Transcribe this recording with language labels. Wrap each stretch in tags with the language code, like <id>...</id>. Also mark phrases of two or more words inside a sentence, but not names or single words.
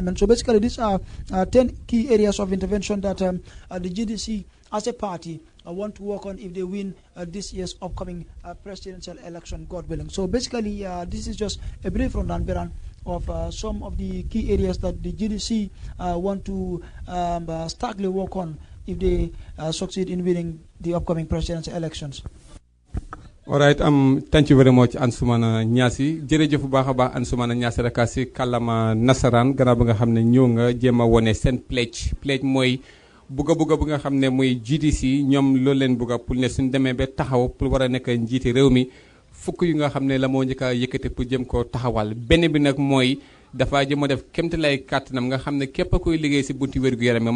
<en>So basically, these are 10 key areas of intervention that the GDC as a party want to work on if they win this year's upcoming presidential election, God willing. So basically, this is just a brief rundown, Beran, of some of the key areas that the GDC want to starkly work on if they succeed in winning the upcoming presidential elections. All right, thank you very much, Ansumana Nyasi.</en> <wo>Jërëjëf bu baax a baax Ansumana Nyasi rek si kàllaama nasaraan gannaaw ba nga xam ne ñëw nga jéem a wone seen pledge mooy bugga bu nga xam ne mooy GDC ñoom loolu leen bugga pour ne suñ demee ba taxaw pour war a nekk njiiti réew mi fukk yu nga xam ne la moo njëkk a yëkkati pour jëm koo taxawal benn bi nag mooy dafa jëm a def kéemtalaay kàttanam nga xam ne képp kuy liggéey si bunti wér-gu-yaram yi</wo>